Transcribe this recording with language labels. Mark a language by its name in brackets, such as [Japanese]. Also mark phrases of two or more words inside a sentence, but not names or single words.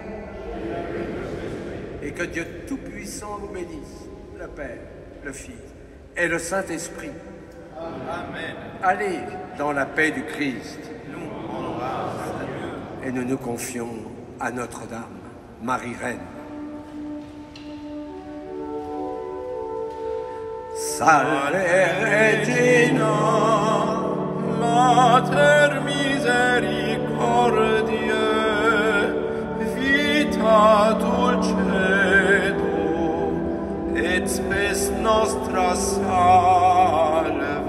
[French] Et que Dieu Tout-Puissant vous bénisse, le Père, le Fils et le Saint-Esprit. Amen. Allez dans la paix du Christ. Nous rendons grâce à Dieu. Et nous nous confions à Notre-Dame, Marie-Reine. [Latin] Salve Regina, Mater misericordiae, vita dulcedo, et spes nostra salve.